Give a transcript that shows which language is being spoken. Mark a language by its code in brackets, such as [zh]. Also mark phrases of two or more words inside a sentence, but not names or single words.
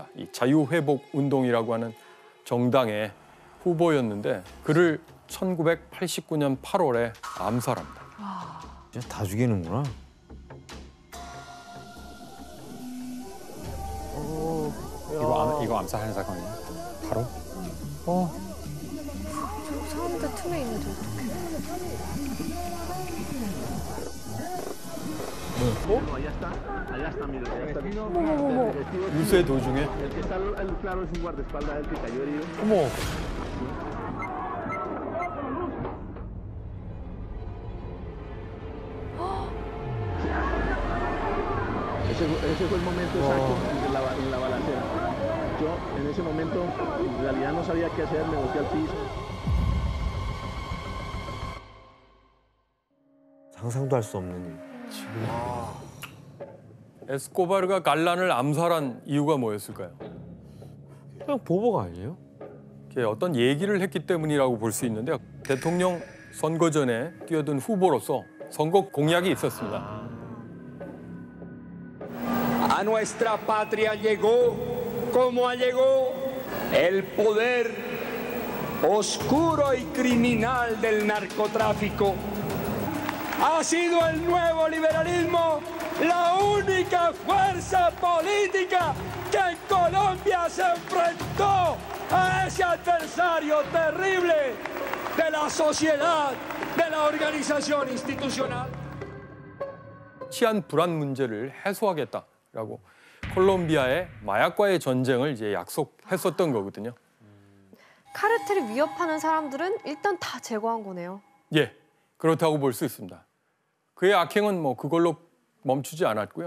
[ko] 이 자유회복운동이라고 하는 정당의 후보였는데 그를 1989년 8월에 암살합니다. 진짜 다 죽이는구나. 이거 암살하는 사건이에요? 바로? 저 사람들 틈에 있는데 어떡해. [es] Allá está, mira, allá está. [ko] 어머머머. 유세 도중에 [es] El que está al claro es un guardaespaldas del que cayó herido. [ko] 어머. [es] Ese fue el momento exacto en la balacera. Yo en ese momento en realidad no sabía qué hacer, me boté al piso. [ko] 상상도 할 수 없는 일. 에스코바르가 갈란을 암살한 이유가 뭐였을까요? 그냥 보복 아니에요? 이게 어떤 얘기를 했기 때문이라고 볼 수 있는데요. 대통령 선거 전에 뛰어든 후보로서 선거 공약이 있었습니다. [es] A nuestra patria llegó, como llegó, el poder oscuro y criminal del narcotráfico. Ha sido el nuevo liberalismo la única fuerza política que en Colombia se enfrentó a ese adversario terrible de la sociedad, de la organización institucional. [ko] 치안 불안 문제를 해소하겠다라고 콜롬비아의 마약과의 전쟁을 이제 약속했었던 거거든요. 카르텔을 위협하는 사람들은 일단 다 제거한 거네요. 예, 그렇다고 볼 수 있습니다. 그의 악행은 뭐 그걸로 멈추지 않았고요.